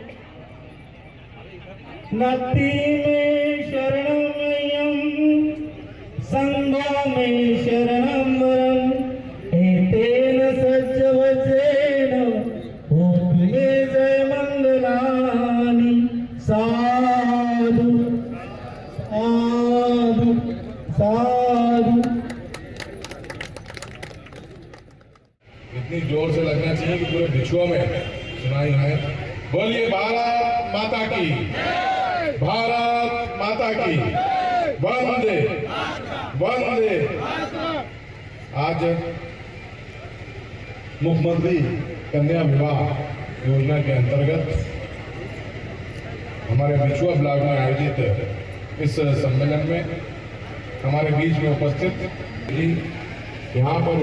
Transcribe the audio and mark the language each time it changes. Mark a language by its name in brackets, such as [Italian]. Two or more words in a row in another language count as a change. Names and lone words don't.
[Pali] नत्ति में शरणमयं संगो में शरणं वरं एतेन सज्जवसेन होतु मे जय मंगलानि। साधु साधु साधु। [Hindi] इतनी जोर से लगना चाहिए कि पूरे बिछुआ में सुनाई है। बोलिए भारत माता की, भारत माता की, वंदे वंदे। आज मुख्यमंत्री कन्या विवाह योजना के अंतर्गत हमारे बिछुआ ब्लॉक में आयोजित इस सम्मेलन में हमारे बीच में उपस्थित यहाँ पर